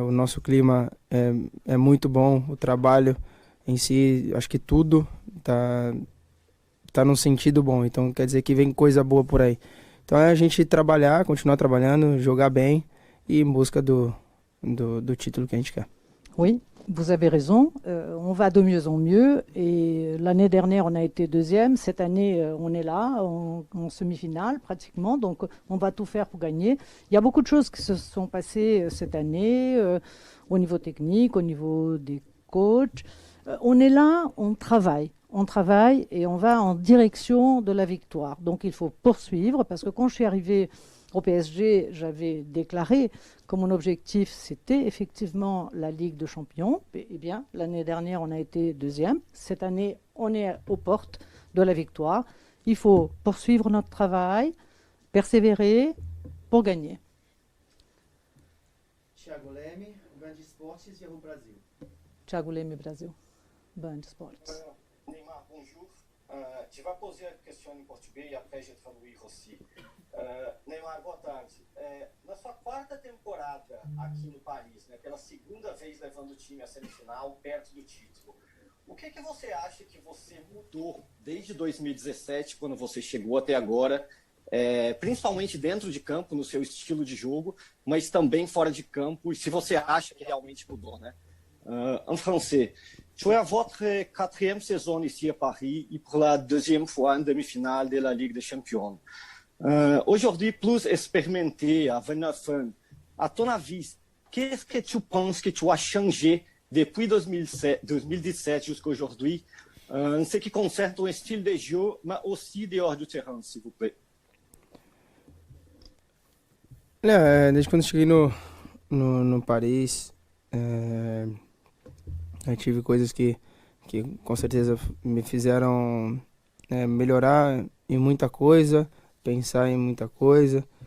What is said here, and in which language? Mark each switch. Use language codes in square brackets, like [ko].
[pt] O nosso clima é muito bom, o trabalho em si, acho que tudo tá num sentido bom, então quer dizer que vem coisa boa por aí. Então é a gente trabalhar, continuar trabalhando, jogar bem e em busca do título que a gente quer. [fr] Oui, vous avez raison. On va de mieux en mieux. Et l'année dernière, on a été deuxième. Cette année, on est là, en semi-finale pratiquement. Donc, on va tout faire pour gagner. Il y a beaucoup de choses qui se sont passées cette année, au niveau technique, au niveau des coachs. On est là, on travaille. On travaille et on va en direction de la victoire. Donc, il faut poursuivre parce que quand je suis arrivée au PSG, j'avais déclaré que mon objectif, c'était effectivement la Ligue des Champions. Eh bien, l'année dernière, on a été deuxième. Cette année, on est aux portes de la victoire. Il faut poursuivre notre travail, persévérer pour gagner. [pt] Thiago Leme, Band Esportes e Yahoo Brasil. Thiago Leme, Brasil. Band Esportes. [fr] Neymar, bonjour. Je vais poser une question en portugais et après je traduis aussi. [pt] Neymar, boa tarde. Na sua 4ª temporada aqui no Paris, né, pela 2ª vez levando o time à semifinal, perto do título, o que você acha que você mudou desde 2017, quando você chegou até agora, principalmente dentro de campo, no seu estilo de jogo, mas também fora de campo, e se você acha que realmente mudou, né? [fr] En français, tu es à votre 4e saison ici à Paris et pour la 2e fois en demi-finale de la Ligue des Champions. Aujourd'hui, plus expérimenté, à 29 ans, à ton avis, qu'est-ce que tu penses que tu as changé depuis 2017 jusqu'à aujourd'hui, en ce qui concerne ton style de jeu, mais aussi dehors du terrain, s'il vous plaît? [pt] Desde quando cheguei no Paris, eu tive coisas que com certeza me fizeram melhorar em muita coisa, pensar em muita coisa.